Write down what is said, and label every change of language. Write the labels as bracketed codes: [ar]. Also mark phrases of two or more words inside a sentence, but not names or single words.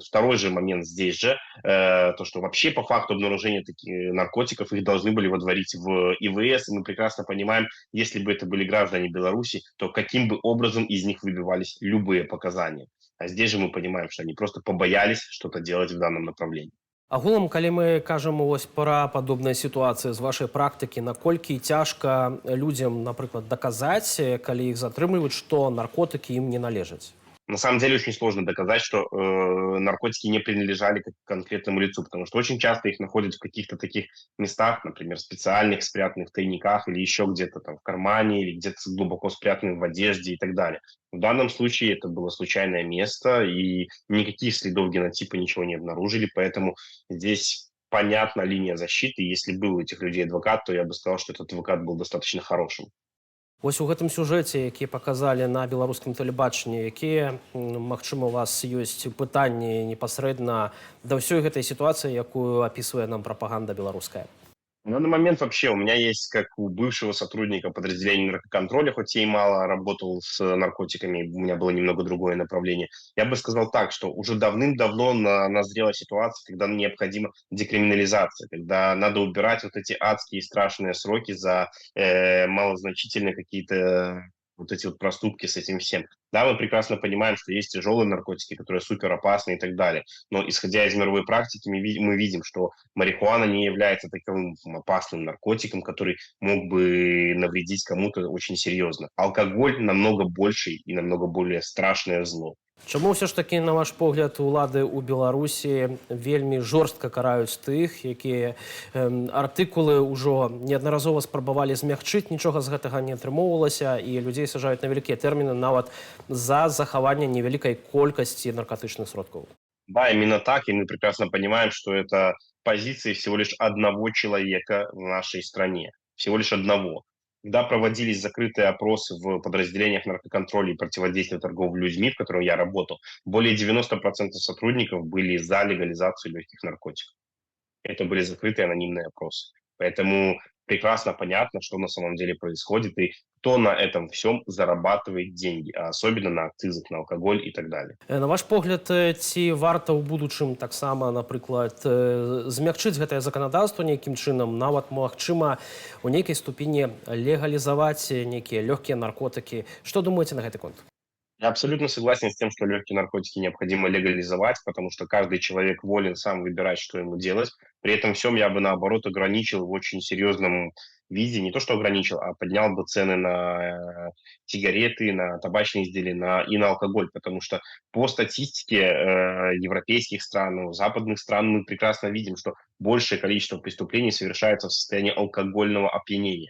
[ru] Второй же момент здесь же, то, что вообще по факту обнаружения таких наркотиков их должны были водворить в ИВС, и мы прекрасно понимаем, если бы это были граждане Беларуси, то каким бы образом из них выбивались любые показания. А здесь же мы понимаем, что они просто побоялись что-то делать в данном направлении. [be] Агулам, калі мы кажам вось пра падобныя сітуацыі з вашай практыкі, наколькі цяжка людзям, напрыклад, даказаць, калі іх затрымліваюць, што наркотыкі ім не належаць? [ru] На самом деле очень сложно доказать, что наркотики не принадлежали к конкретному лицу, потому что очень часто их находят в каких-то таких местах, например, специальных, спрятанных тайниках или еще где-то там в кармане, или где-то глубоко спрятанных в одежде и так далее. В данном случае это было случайное место, и никаких следов генотипа ничего не обнаружили, поэтому здесь понятна линия защиты. Если был у этих людей адвокат, то я бы сказал, что этот адвокат был достаточно хорошим. [be] Вось у гэтым сюжэце, які паказалі на беларускім тэлебачанні, якія, магчыма, у вас ёсць пытанні непасрэдна да ўсёй гэтай сітуацыі, якую апісвае нам прапаганда беларуская? [ru] На данный момент вообще у меня есть, как у бывшего сотрудника подразделения наркоконтроля, хоть я и мало работал с наркотиками, у меня было немного другое направление, я бы сказал так, что уже давным-давно назрела ситуация, когда необходима декриминализация, когда надо убирать вот эти адские страшные сроки за малозначительные какие-то вот эти вот проступки с этим всем. Да, мы прекрасно понимаем, что есть тяжелые наркотики, которые супер опасны и так далее. Но исходя из мировой практики, мы видим, что марихуана не является таким опасным наркотиком, который мог бы навредить кому-то очень серьезно. Алкоголь намного больше и намного более страшное зло. [be] Чому все ж таки, на ваш погляд, улады ў Беларусі вельмі жорстка караюць тых, якія артыкулы ўжо неаднаразова спрабавалі змягчыць, нічога з гэтага не атрымоўвалася, і людзей сажаюць на вялікія тэрміны нават за захаванне невялікай колькасці наркотычных сродкаў? [ru] Да, именно так, и мы прекрасно понимаем, что это позиции всего лишь одного человека в нашей стране, всего лишь одного. Когда проводились закрытые опросы в подразделениях наркоконтроля и противодействия торговли людьми, в котором я работал, более 90% сотрудников были за легализацию легких наркотиков. Это были закрытые анонимные опросы. Поэтому прекрасно понятно, что на самом деле происходит и кто на этом всем зарабатывает деньги, а особенно на акцизах на алкоголь и так далее. [be] На ваш погляд, ці варта ў будучым таксама, напрыклад, змягчыць гэтае заканадаўства нейкім чынам, нават, магчыма, у нейкай ступені легалізаваць нейкія лёгкія наркотыкі? Што думаеце на гэты конт? [ru] Я абсолютно согласен с тем, что легкие наркотики необходимо легализовать, потому что каждый человек волен сам выбирать, что ему делать. При этом всем я бы, наоборот, ограничил в очень серьезном виде, не то что ограничил, а поднял бы цены на сигареты, на табачные изделия и на алкоголь, потому что по статистике европейских стран, западных стран мы прекрасно видим, что большее количество преступлений совершается в состоянии алкогольного опьянения.